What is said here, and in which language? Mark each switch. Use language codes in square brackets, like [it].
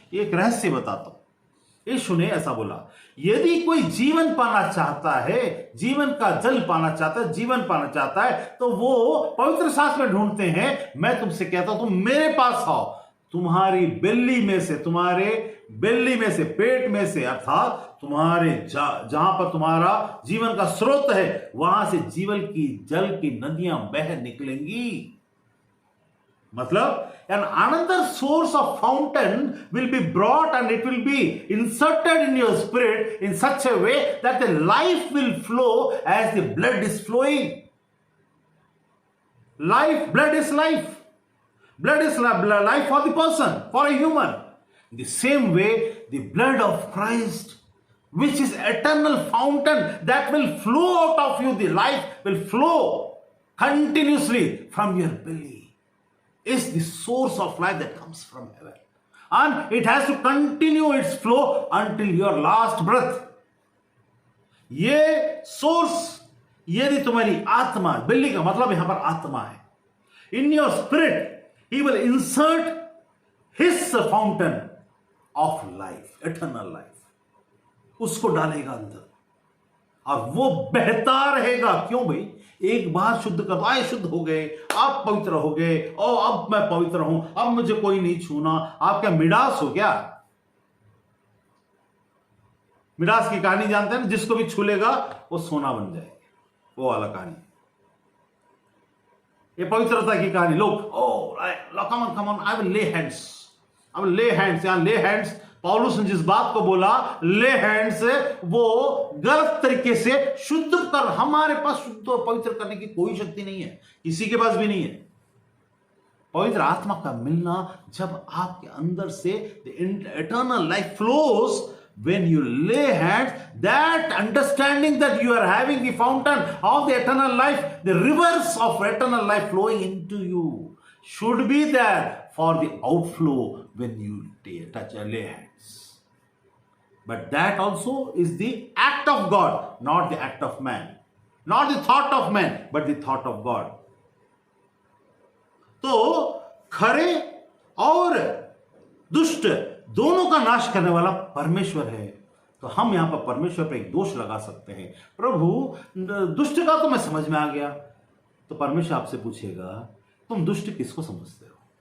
[hi] एक रहस्य बताता हूं। यीशु ने ऐसा बोला, यदि कोई जीवन पाना चाहता है, जीवन का जल पाना चाहता है, जीवन पाना चाहता है, तो वो पवित्र शास्त्र में ढूंढते हैं। मैं तुमसे कहता हूं, तुम मेरे पास आओ, तुम्हारी बेल्ली में से, तुम्हारे बेल्ली में से, पेट में से, अर्थात तुम्हारे जहां पर तुम्हारा जीवन का स्रोत है, वहां से जीवन की जल की नदियां बह निकलेंगी। [en] मतलब an another source of fountain will be brought and it will be inserted in your spirit in such a way that the life will flow as the blood is flowing. Blood is life. Blood is life for the person, for a human. In the same way, the blood of Christ, which is eternal fountain that will flow out of you, the life will flow continuously from your belly, is the source of life that comes from heaven. And it has to continue its flow until your last breath. [hi] ये source, यदि तुम्हारी आत्मा, बिल्ली का मतलब यहां पर आत्मा है, [en] in your spirit, he will insert his fountain of life, eternal life, [hi] उसको डालेगा अंदर और वो बहता रहेगा। क्यों भाई? एक बार शुद्ध कर, आए शुद्ध हो गए, आप पवित्र हो गए, और अब मैं पवित्र हूं, अब मुझे कोई नहीं छूना। आप क्या मिडास हो क्या? मिडास की कहानी जानते हैं ना, जिसको भी छू लेगा वो सोना बन जाएगा, वो वाला कहानी। ये पवित्रता की कहानी। लोग [en] come on I will lay hands, [hi] I will lay hands. यहां ले हैंड्स, पौलुस ने जिस बात को बोला ले हैंड्स, वो गलत तरीके से शुद्ध कर, हमारे पास शुद्ध और पवित्र करने की कोई शक्ति नहीं है, किसी के पास भी नहीं है। पवित्र आत्मा का मिलना जब आपके अंदर से [en] The eternal life flows when you lay hands, that understanding that you are having the fountain of the eternal life, the rivers of eternal life flowing into you should be there for the outflow when you touch or lay hands. But that also is the act of God, not the act of man, not the thought of man, but the thought of God. [hi] तो खरे और दुष्ट दोनों का नाश करने वाला परमेश्वर है। तो हम यहां पर परमेश्वर पर एक दोष लगा सकते हैं, प्रभु दुष्ट का तो मैं समझ में आ गया। तो परमेश्वर आपसे पूछेगा, तुम दुष्ट किसको समझते हो?